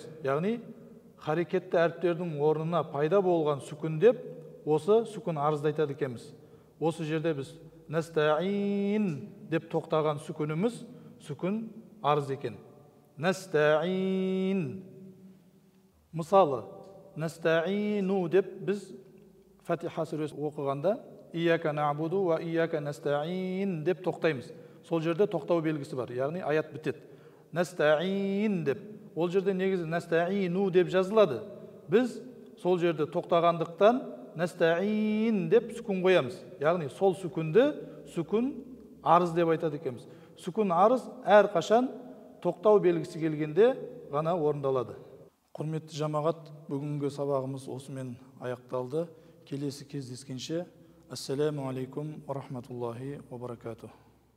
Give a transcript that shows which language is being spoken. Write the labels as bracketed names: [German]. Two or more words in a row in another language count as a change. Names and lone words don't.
[Kazakh] Яғни, харекетті әріптердің орнына пайда болған сүкун деп, осы сүкун арызды айтады екенбіз. Осы жерде біз настаин деп тоқтаған сүкуніміз сүкун арыз екен. Настаин. Мысалы, настаину деп біз Фатиха сүресі оқығанда [Arabic] إياك نعبد وإياك نستعين [Kazakh] деп тоқтаймыз. Сол жерде тоқтау белгісі бар. Яғни аят бітеді. Настаин деп. Ол жерде негізі настаину деп жазылады. Біз сол жерде тоқтағандықтан настаин деп сүкун қоямыз. Яғни сол сүкунді сүкун арыз деп айтады екенбіз. Сүкун арыз әр қашан тоқтау белгісі келгенде ғана орындалады. Құрметті жамағат, бүгінгі сабағымыз осымен аяқталды. Келесі кездескенше, [Arabic] السلام عليكم ورحمة الله وبركاته.